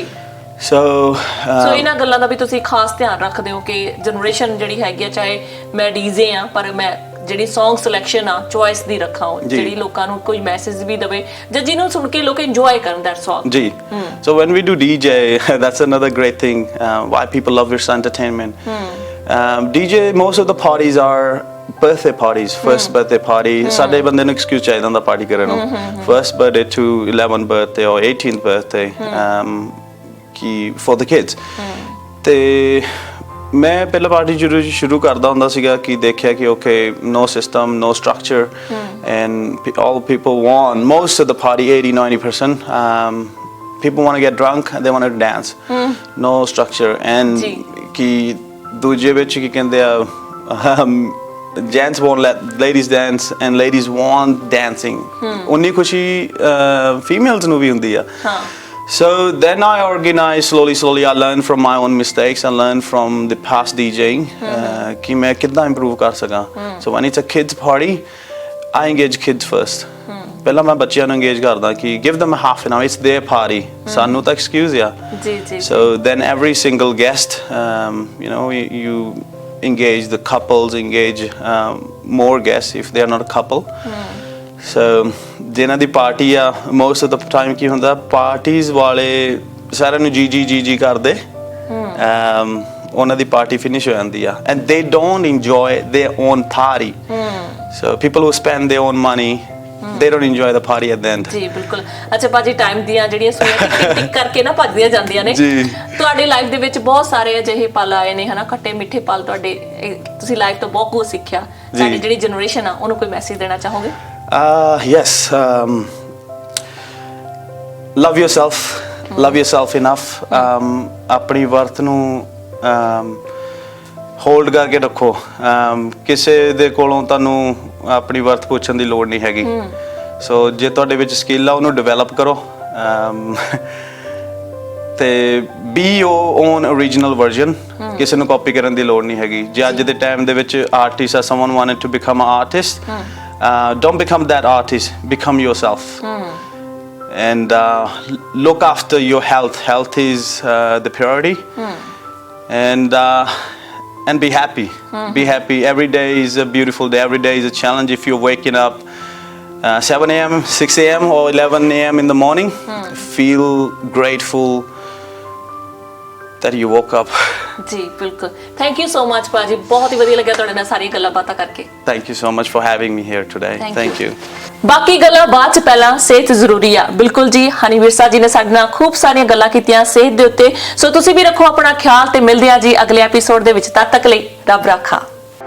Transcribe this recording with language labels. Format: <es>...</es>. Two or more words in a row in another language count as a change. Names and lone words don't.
<pa>ਸੋ ਇਹਨਾਂ ਗੱਲਾਂ ਦਾ ਵੀ ਤੁਸੀਂ ਖਾਸ ਧਿਆਨ ਰੱਖਦੇ ਹੋ ਕਿ ਜਨਰੇਸ਼ਨ ਜਿਹੜੀ ਹੈਗੀ ਆ, ਚਾਹੇ ਮੈਂ ਡੀਜੇ ਆ, ਪਰ ਮੈਂ ਜਿਹੜੀ</pa> <en>song selection</en> <pa>ਆ ਚੋਇਸ ਦੀ ਰੱਖਾਂ, ਜਿਹੜੀ ਲੋਕਾਂ ਨੂੰ ਕੋਈ ਮੈਸੇਜ ਵੀ ਦਵੇ ਜਾਂ ਜਿਹਨੂੰ ਸੁਣ ਕੇ ਲੋਕ ਇੰਜੋਏ ਕਰਨ</pa> <en>that song.</en> <pa>ਜੀ।</pa> <en>So when we do DJ, that's another great thing, why people love Virsa Entertainment. DJ, most of the parties are birthday parties, first birthday party.</en> <pa>ਸਾਡੇ ਬੰਦੇ ਨੂੰ ਐਕਸਕਿਊਜ਼ ਚਾਹੀਦਾ ਹੁੰਦਾ ਪਾਰਟੀ ਕਰਨ ਨੂੰ,</pa> <en>first birthday to 11th birthday or 18th birthday, ਕਿ for the kids.</en> <pa>ਤੇ ਮੈਂ ਪਹਿਲਾਂ ਪਾਰਟੀ ਸ਼ੁਰੂ ਕਰਦਾ ਹੁੰਦਾ ਸੀਗਾ ਕਿ ਦੇਖਿਆ ਕਿ ਓਕੇ,</pa> <en>no system, no structure, and all people want, most of the party, 80-90%, people want to get drunk and they want to dance. No structure. And</en> <pa>ਕਿ ਦੂਜੇ ਵਿੱਚ ਕੀ ਕਹਿੰਦੇ ਆ,</pa> <en>gents won't let ladies dance and ladies want dancing.</en> <pa>ਉਨੀ ਖੁਸ਼ੀ females ਨੂੰ ਵੀ ਹੁੰਦੀ ਆ।</pa> <en>So then I organized slowly. I learned from my own mistakes. I learned from the past DJing.</en> <hi>कि मैं कितना improve कर सका.</hi> <en>So when it's a kids party, I engage kids first.</en> <pa>ਪਹਿਲਾਂ ਮੈਂ ਬੱਚਿਆਂ ਨੂੰ engage ਕਰਦਾ ਕਿ</pa> <en>give them a half an hour. It's their party.</en> <pa>ਸਾਨੂੰ ਤਾਂ excuse ਆ. ਜੀ.</pa> <en>So then every single guest, you know, you engage the couples, engage more guests if they are not a couple.</en> <pa>So ਜਿਨ੍ਹਾਂ ਦੀ ਪਾਰਟੀ ਆ</pa> <en>most of the time</en> <pa>ਕੀ ਹੁੰਦਾ ਪਾਰਟੀਜ਼ ਵਾਲੇ ਸਾਰਿਆਂ ਨੂੰ ਜੀ ਕਰਦੇ ਉਹਨਾਂ ਦੀ ਪਾਰਟੀ ਫਿਨਿਸ਼ ਹੋ ਜਾਂਦੀ ਆ</pa> <en>and they don't enjoy their own party. So people who spend their own money, they don't enjoy the party at the end.</en> <pa>ਜੀ ਬਿਲਕੁਲ। ਅੱਛਾ ਭਾਜੀ, ਟਾਈਮ ਦੀਆਂ ਜਿਹੜੀਆਂ ਸੂਈਆਂ ਟਿਕ ਕਰਕੇ ਨਾ ਭੱਜਦੀਆਂ ਜਾਂਦੀਆਂ ਨੇ। ਤੁਹਾਡੇ ਲਾਈਫ ਦੇ ਵਿੱਚ ਬਹੁਤ ਸਾਰੇ ਅਜਿਹੇ ਪਲ ਆਏ ਨੇ ਹਨਾ, ਖੱਟੇ ਮਿੱਠੇ ਪਲ ਤੁਹਾਡੇ, ਤੁਸੀਂ ਲਾਈਫ ਤੋਂ ਬਹੁਤ ਕੁਝ ਸਿੱਖਿਆ। ਸਾਡੀ ਜਿਹੜੀ ਜਨਰੇਸ਼ਨ ਆ ਉਹਨੂੰ ਕੋਈ ਮੈਸੇਜ ਦੇਣਾ ਚਾਹੋਗੇ?</pa> <en>Yes. Love yourself enough.</en> <pa>ਆਪਣੀ ਵਰਥ ਨੂੰ ਹੋਲਡ ਕਰਕੇ ਰੱਖੋ। ਕਿਸੇ ਦੇ ਕੋਲੋਂ ਤੁਹਾਨੂੰ ਆਪਣੀ ਵਰਥ ਪੁੱਛਣ ਦੀ ਲੋੜ ਨਹੀਂ ਹੈਗੀ। ਸੋ ਜੇ ਤੁਹਾਡੇ ਵਿੱਚ ਸਕਿੱਲ ਆ ਉਹਨੂੰ ਡਿਵੈਲਪ ਕਰੋ ਤੇ</pa> <en>be your own original version.</en> <pa>ਕਿਸੇ ਨੂੰ ਕਾਪੀ ਕਰਨ ਦੀ ਲੋੜ ਨਹੀਂ ਹੈਗੀ। ਜੇ ਅੱਜ ਦੇ ਟਾਈਮ ਦੇ ਵਿੱਚ ਆਰਟਿਸਟ ਆ,</pa> <en>someone wanted to become a artist, don't become that artist, become yourself. And look after your health. Health is the priority. And be happy. Be happy. Every day is a beautiful day. Every day is a challenge. If you're waking up 7 a.m., 6 a.m. or 11 a.m. in the morning, feel grateful that you woke up.</en> <pa>ਜੀ ਬਿਲਕੁਲ।</pa> <en>thank you so much</en> <pa>ਭਾਜੀ, ਬਹੁਤ ਹੀ ਵਧੀਆ ਲੱਗਿਆ ਤੁਹਾਡੇ ਨਾਲ ਸਾਰੀਆਂ ਗੱਲਾਂ ਬਾਤਾਂ ਕਰਕੇ।</pa> <en>Thank you so much for having me here today. Thank you.</en> <pa>ਬਾਕੀ ਗੱਲਾਂ ਬਾਅਦ ਚ, ਪਹਿਲਾਂ ਸਿਹਤ ਜ਼ਰੂਰੀ ਆ। ਬਿਲਕੁਲ ਜੀ, ਹਨੀ ਵਿਰਸਾ ਜੀ ਨੇ ਸਾਡੇ ਨਾਲ ਖੂਬ ਸਾਰੀਆਂ ਗੱਲਾਂ ਕੀਤੀਆਂ ਸਿਹਤ ਦੇ ਉੱਤੇ। ਸੋ ਤੁਸੀਂ ਵੀ ਰੱਖੋ ਆਪਣਾ ਖਿਆਲ ਤੇ ਮਿਲਦੇ ਆ ਜੀ ਅਗਲੇ ਐਪੀਸੋਡ ਦੇ ਵਿੱਚ। ਤਦ ਤੱਕ ਲਈ ਰੱਬ ਰਾਖਾ।</pa>